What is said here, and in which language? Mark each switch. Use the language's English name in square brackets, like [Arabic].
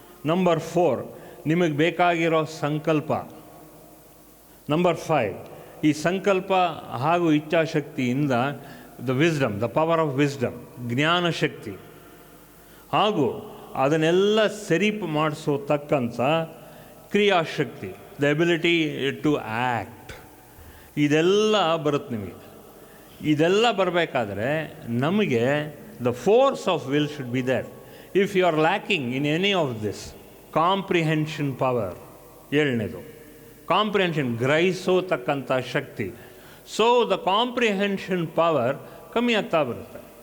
[Kannada] Number 4 ನಿಮಗೆ ಬೇಕಾಗಿರೋ ಸಂಕಲ್ಪ. ನಂಬರ್ 5 ಈ ಸಂಕಲ್ಪ ಹಾಗೂ ಇಚ್ಛಾಶಕ್ತಿಯಿಂದ [English] the wisdom, the power of wisdom, [Kannada] ಜ್ಞಾನಶಕ್ತಿ, ಹಾಗೂ ಅದನ್ನೆಲ್ಲ ಸರಿ ಮಾಡಿಸೋತಕ್ಕಂಥ ಕ್ರಿಯಾಶಕ್ತಿ, [English] The ability to act. [Kannada] ಇದೆಲ್ಲ ಬರುತ್ತೆ ನಿಮಗೆ. ಇದೆಲ್ಲ ಬರಬೇಕಾದ್ರೆ ನಮಗೆ [English] the force of will should be there. If you are lacking in any of this, comprehension power, [Kannada] ಏಳನೇದು comprehension, ಗ್ರಹಿಸೋತಕ್ಕಂಥ Shakti. So the comprehension power ಕಮ್ಮಿ ಆಗ್ತಾ ಬರುತ್ತೆ.